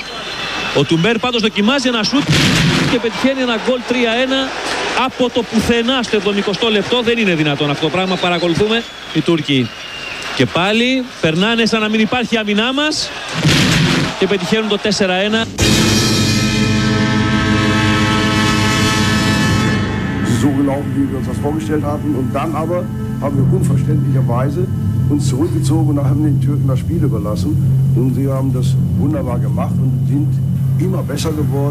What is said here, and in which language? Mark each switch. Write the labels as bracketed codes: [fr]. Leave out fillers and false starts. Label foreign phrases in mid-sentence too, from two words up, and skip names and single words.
[el] Ο Τουμπέρ πάντως δοκιμάζει ένα σουτ και πετυχαίνει ένα γκολ 3-1 από το πουθενά στο 70ο λεπτό. Δεν είναι δυνατόν αυτό το πράγμα, παρακολουθούμε οι Τούρκοι. Και πάλι περνάνε σαν να μην υπάρχει αμυνά μας και πετυχαίνουν το 4-1. [de] So gelaufen, wie wir uns das vorgestellt hatten. Und dann aber haben wir unverständlicherweise uns zurückgezogen und haben den Türken das Spiel überlassen. Und sie haben das wunderbar gemacht und sind immer besser geworden.